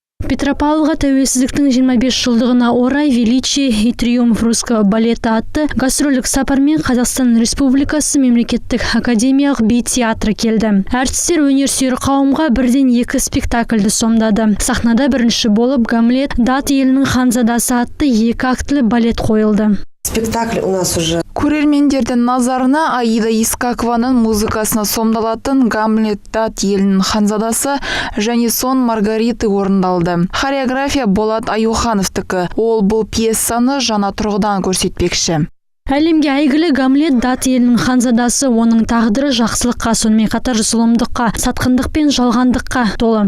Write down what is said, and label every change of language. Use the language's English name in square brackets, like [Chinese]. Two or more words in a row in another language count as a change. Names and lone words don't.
[Kazakh] Петропавлға тәуелсіздіктің 25 жылдығына орай «Величие и триумф русского балета» атты гастрольдік сапармен Қазақстан Республикасы мемлекеттік академиялық би театры келді. Әртістер өнерсүйер қауымға бірден 2 спектакльді сомдады. Сахнада бірінші болып «Гамлет, дат елінің ханзадасы» атты 2 актілі балет қойылды. [Russian] Спектакль у нас уже. [Kazakh] Көрермендердің назарына Аида Искакованың музыкасына сомдалатын «Гамлет, дат елінің ханзадасы» және «Сон Маргариты» орындалды. Хореография Болат Аюхановтікі. Ол бұл пьесаны жаңа тұрғыдан көрсетпекші. Әлемге әйгілі «Гамлет, дат елінің ханзадасы» оның тағдыры жақсылыққа, сонымен қатар зұлымдыққа, сатқындық пен жалғандыққа толы.